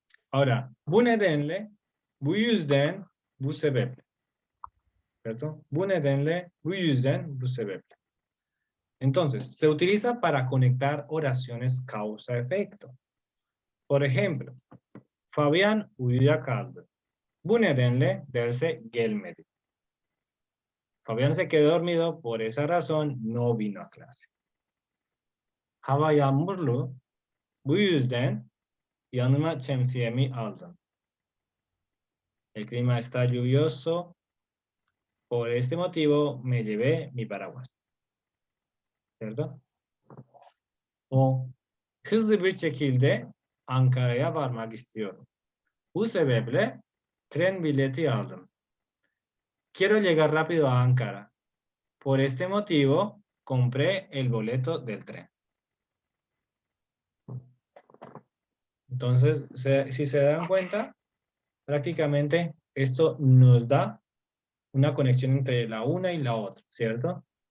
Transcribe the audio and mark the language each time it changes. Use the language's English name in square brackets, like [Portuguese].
[Spanish] Ahora, [Turkish] bu nedenle, bu yüzden, bu sebeple. [Spanish] ¿Cierto? [Turkish] Bu nedenle, bu yüzden, bu sebeple. [Spanish] Entonces, se utiliza para conectar oraciones causa-efecto. Por ejemplo, Fabian [Turkish] uyuyakaldı. Bu nedenle derse gelmedi. [Spanish] Fabián se quedó dormido, por esa razón no vino a clase. [Turkish] Hava yağmurlu, bu yüzden yanıma şemsiyemi aldım. [Spanish] El clima está lluvioso, por este motivo me llevé mi paraguas. ¿Cierto? [Turkish] O hızlı bir şekilde Ankara'ya varmak istiyorum. Bu sebeple tren bileti aldım. [Spanish] Quiero llegar rápido a Ankara. Por este motivo compré el boleto del tren. Entonces, si se dan cuenta, prácticamente esto nos da una conexión entre la una y la otra, ¿cierto?